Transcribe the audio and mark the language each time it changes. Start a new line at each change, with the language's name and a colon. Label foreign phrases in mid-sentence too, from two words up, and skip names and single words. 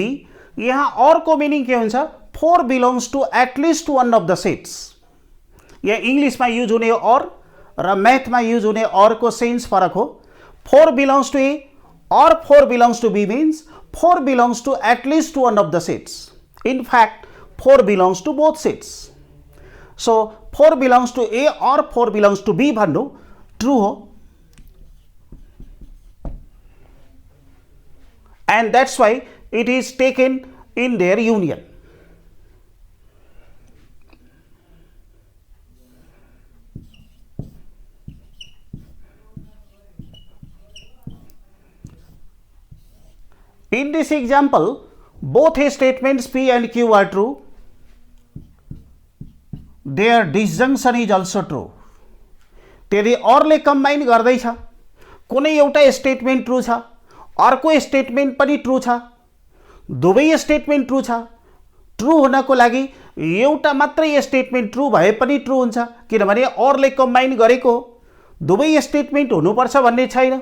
Nepali: यहाँ और को मीनिंग के हुन्छ
English: four belongs to at least one of the sets.
Nepali: यहाँ इंग्लिश में यूज हुने और र मैथ में यूज हुने और को सेन्स फरक हो.
English: four belongs to A or four belongs to B means four belongs to at least one of the sets. in fact four belongs to both sets. so four belongs to A or four belongs to B
Nepali: भन्नु ट्रू हो.
English: And that's why it is taken in their union. In this example, both statements P and Q are true. Their disjunction is also true.
Nepali: त्यदि औरले कम्बाइन गर्दैछ, कुनै एउटा स्टेटमेन्ट ट्रू छ, अर्को स्टेटमेन्ट पनि ट्रू छ, दुवै स्टेटमेन्ट ट्रू छ. ट्रू हुनको लागि एउटा मात्रै स्टेटमेन्ट ट्रू भए पनि ट्रू हुन्छ, किनभने औरले कम्बाइन गरेको दुवै स्टेटमेन्ट हुनुपर्छ भन्ने छैन.